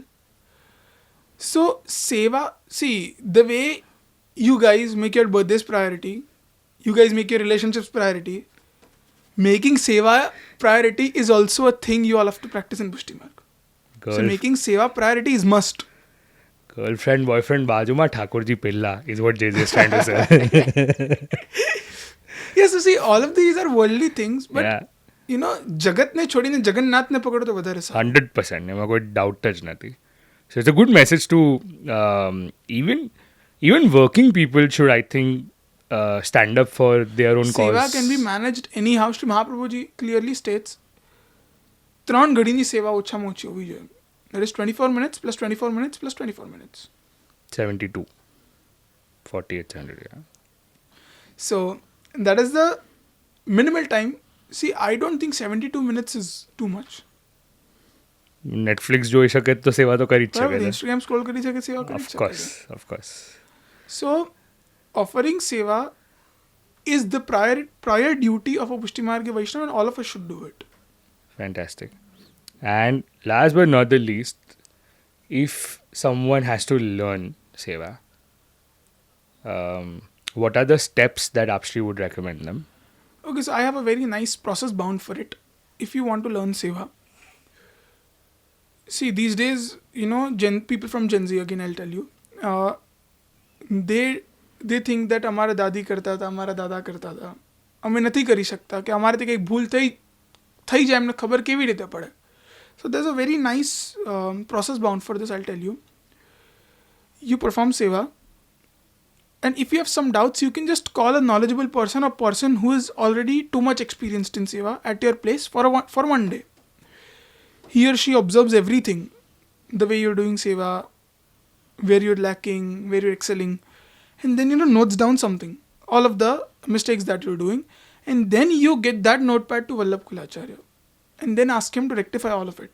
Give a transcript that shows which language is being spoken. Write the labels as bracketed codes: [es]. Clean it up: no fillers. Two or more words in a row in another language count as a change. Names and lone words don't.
[en] So, Seva, the way you guys make your birthdays priority, you guys make your relationships priority, making Seva priority is also a thing you all have to practice in Pushtimarg. So, making Seva priority is must. Girlfriend, boyfriend, bajuma, Thakurji Pilla is what JJ is trying to say. Yes, so all of these are worldly things, but yeah. [gu] જગત ને છોડી ને જગન્નાથ ને પકડો તો વધારે સા. 100%. એમાં કોઈ doubt જ નથી. [en] So it's a good message to even working people should, I think, stand up for their own cause. Seva can be managed anyhow. Shri Mahaprabhuji clearly states [gu] 3 ઘડીની સેવા ઓછામાં ઓછી હોવી જોઈએ. [en] That is 24 minutes plus 24 minutes plus 24 minutes. 72. 4800, yeah. So that is the minimal time. I don't think 72 minutes is too much. [gu] Netflix જોઈ શકે તો સેવા તો કરી જ શકે. Instagram scroll કરી શકે સેવા કરી શકે. [en] Of course. So offering seva is the prior duty of a Pushtimarg Vaishnav, and all of us should do it. Fantastic. And last but not the least, if someone has to learn seva, what are the steps that Shri would recommend them? Okay, so I have a very nice process bound for it. If you want to learn seva, these days, people from Gen Z, again I'll tell you, they think that [hi] हमारा दादी करता था, हमारा दादा करता था, हमें [gu] નથી કરી શકતા કે અમારાથી કંઈક ભૂલ થઈ જાય એમને ખબર કેવી રીતે પડે. [en] So there's a very nice process bound for this, I'll tell you. You perform seva, and if you have some doubts, you can just call a knowledgeable person, a person who is already too much experienced in seva, at your place for one day. He or she observes everything, the way you're doing seva, where you're lacking, where you're excelling, and then notes down something, all of the mistakes that you're doing, and then you get that notepad to Vallabhacharya, and then ask him to rectify all of it.